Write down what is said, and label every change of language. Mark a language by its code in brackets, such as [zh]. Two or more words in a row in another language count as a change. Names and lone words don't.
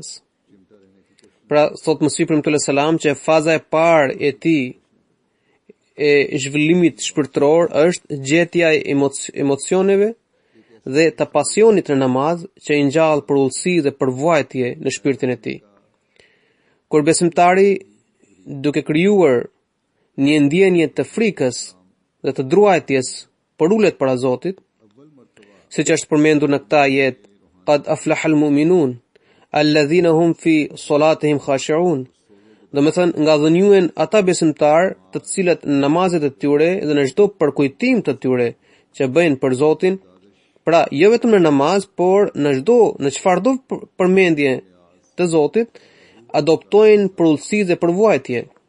[sq] Pra, thot Mesih premtues selam që faza e parë e tij e zhvillimit shpirtëror është gjetja e emocioneve dhe të pasionit në namaz që i ngjall për ulësi dhe për vuajtje në shpirtin e tij. Kur besimtari, duke krijuar një ndjenje të frikës dhe të druajtjes, për ulet para Zotit, siç është përmendur në këtë ajet, [ar] قد أفلح المؤمنون الذين هم في صلاتهم خاشعون. [sq] Domethënë, nga dhënjuen ata besimtar të cilët në namazet e tyre dhe në çdo përkujtim të tyre që bëjnë për Zotin, pra jo vetëm në namaz, por në çfarëdo përmendje të Zotit, adoptojnë përullësi dhe përvojtje.